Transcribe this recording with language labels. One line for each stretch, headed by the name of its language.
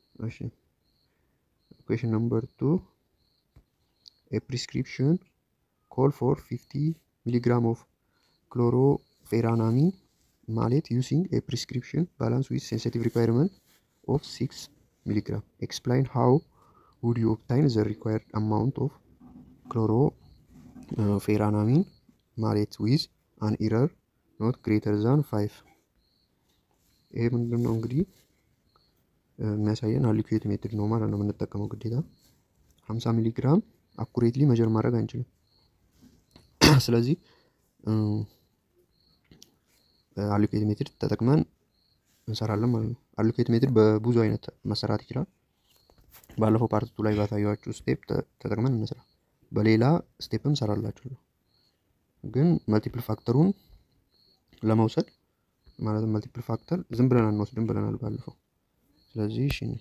English: እሺ question number 2 a prescription call for 50 milligram of chlorphenamine malate using a prescription balance with sensitive requirement of 6 milligram. Explain how would you obtain the required amount of chlorphenamine malate with an error not greater than 5.
Amharic: ይሄ ምንድነው እንግዲህ የሚያሳየን አሊኩዌት ሜትድ ነው ማለት ነው የምንጠቀመው። ግዴታ 50 ሚሊ ግራም አኩሬትሊ መጀር ማድረግ አንችልም። ስለዚህ አሊኩዌት ሜትድ ተጠቅመን እንሰራለን ማለት ነው። አሊኩዌት ሜትድ በብዙ አይነት መሰራት ይችላል። ባለፈው ፓርት 2 ላይ ባታያችሁ ስቴፕ ተጠቅመን እንሰራ፣ በሌላ ስቴፕም ሰራላችኋለሁ። ግን መልቲፕል ፋክተሩን ለመውሰድ ማለት መልቲፕል ፋክተር ዝም ብለን አንወስድም ብለናል ባለፈው። ስለዚህ እሺ